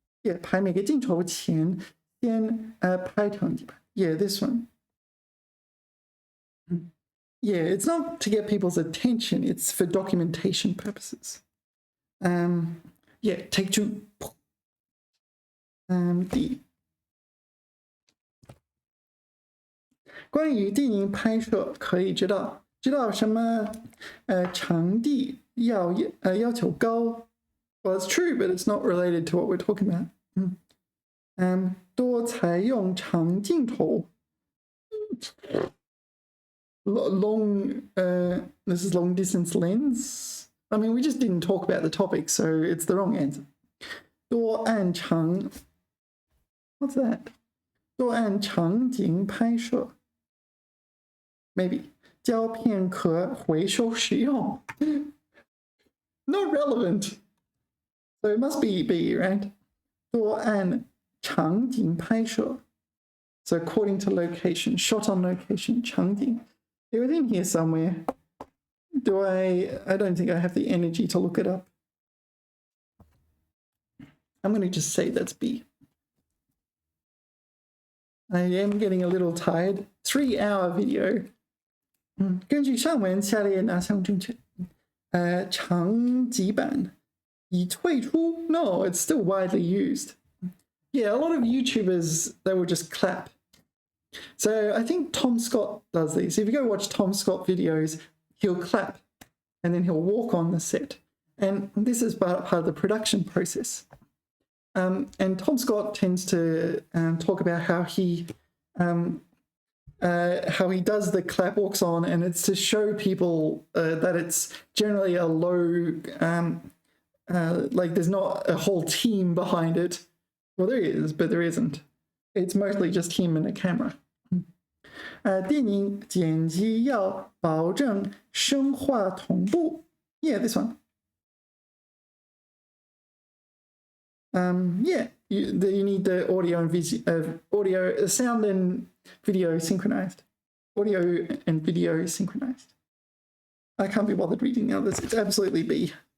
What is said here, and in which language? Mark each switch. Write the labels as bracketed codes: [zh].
[zh] Yeah, 拍每个镜头前先拍长记版. [en] Yeah, this one. Yeah, it's not to get people's attention. It's for documentation purposes. Yeah, take 2. D. [zh] 关于电影拍摄可以知道什么场地要求高. [en] Well, it's true, but it's not related to what we're talking about. [zh] 多采用长镜头. [en] This is long distance lens. I mean, we just didn't talk about the topic, so it's the wrong answer. [zh] 多按长. [en] What's that? [zh] 多按场景拍摄. [en] Maybe. [zh] 胶片可回收使用. [en] Not relevant. So it must be B, right? [zh] 多按场景拍摄. [en] So according to location, shot on location, 场景. It was in here somewhere. I don't think I have the energy to look it up. I'm going to just say that's B. I am getting a little tired. 3-hour video. [zh] 根据上文下列哪项正确? 长级版已退出? [en] No, it's still widely used. Yeah, a lot of YouTubers, they will just clap. So I think Tom Scott does these. If you go watch Tom Scott videos, he'll clap and then he'll walk on the set. And this is part of the production process. And Tom Scott tends to talk about how he does the clap, walks on, and it's to show people that it's generally a low, like there's not a whole team behind it. Well, there is, but there isn't. It's mostly just him and a camera. [zh] 电影剪辑要保证声画同步. [en] Yeah, this one. Yeah, you need the audio and sound and video synchronized. Audio and video synchronized. I can't be bothered reading the others. It's absolutely B.